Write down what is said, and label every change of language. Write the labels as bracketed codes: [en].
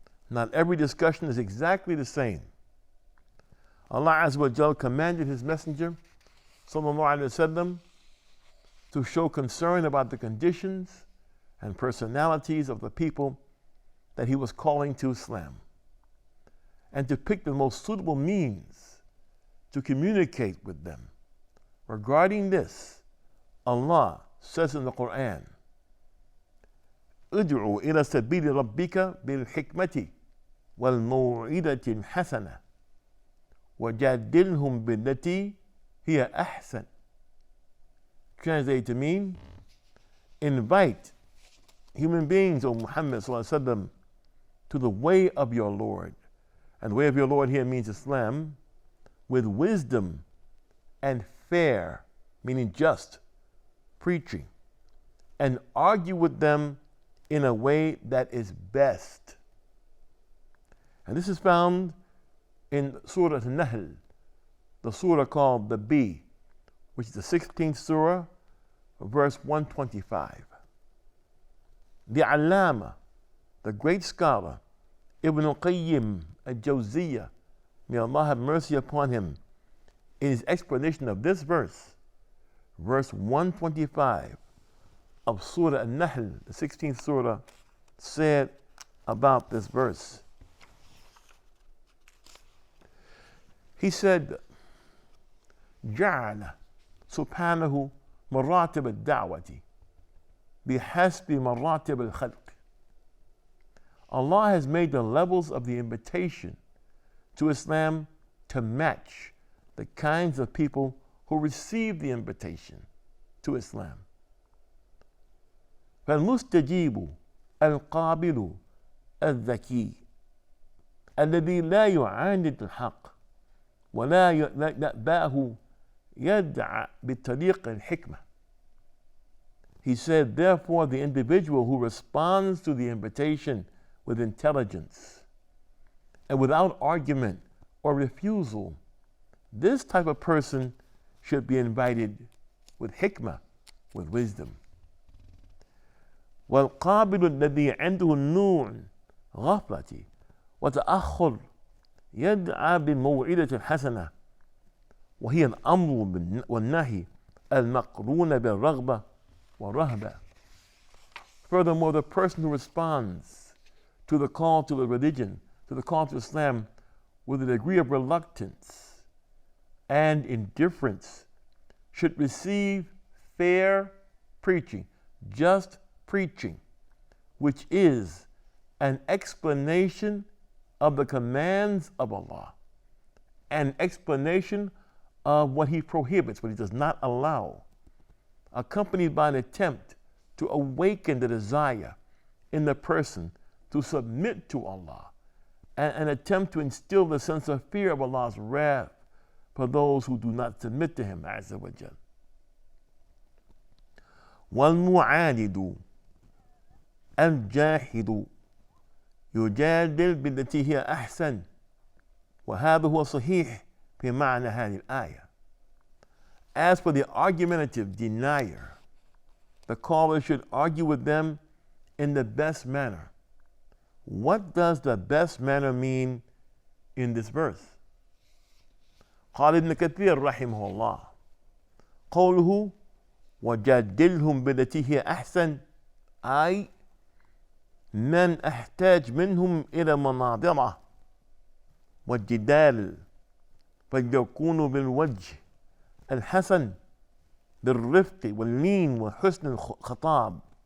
[en] Not every discussion is exactly the same. Allah Azza wa Jal commanded His Messenger, sallallahu alaihi wasallam, to show concern about the conditions and personalities of the people that He was calling to Islam, and to pick the most suitable means to communicate with them. Regarding this, Allah says in the Quran, [ar] ادعو إلى سبيل ربك بالحكمة والموعظة الحسنة وجادلهم بالتي هي أحسن. [en] Translated to mean, invite human beings, O Muhammad sallallahu alaihi wasallam, to the way of your Lord. And the way of your Lord here means Islam, with wisdom and fair, meaning just, preaching, and argue with them in a way that is best. And this is found in Surah An-Nahl, the surah called the Bee, which is the 16th surah, verse 125. The Allama, the great scholar, Ibn al-Qayyim al-Jawziyah, may Allah have mercy upon him, in his explanation of this verse, verse 125 of Surah An-Nahl, the 16th surah, said about this verse. He said, [ar] جعل سبحانه مراتب الدعوة بحسب مراتب الخلق. [en] Allah has made the levels of the invitation to Islam to match the kinds of people who receive the invitation to Islam. [ar] فالمستجيب القابل الذكي الذي لا يعاند الحق ولا يأباه يدعى بطريق الحكمة. [en] He said, therefore, the individual who responds to the invitation with intelligence and without argument or refusal, this type of person should be invited with hikmah, with wisdom. [ar] والقابل الذي عنده النون غفلة وتأخر يدعى بالموعظة الحسنة وهي الأمر والنهي المقرون بالرغبة والرهبة. [en] Furthermore, the person who responds to the call to the religion, to the call to Islam, with a degree of reluctance and indifference should receive fair preaching, just preaching, which is an explanation of the commands of Allah, an explanation of what He prohibits, what He does not allow, accompanied by an attempt to awaken the desire in the person to submit to Allah, and an attempt to instill the sense of fear of Allah's wrath for those who do not submit to Him Azza wa Jal. [ar] والمعاند الجاحد يجادل بالتي هي أحسن وهذا هو صحيح في معنى هذه الآية. [en] As for the argumentative denier, the caller should argue with them in the best manner. What does the best manner mean in this verse? [ar] قال ابن كثير رحمه الله قوله وجادلهم بالتي هي أحسن أي من أحتاج منهم إلى مناظرة والجدال فليكونوا بالوجه الحسن بالرفق واللين وحسن الخطاب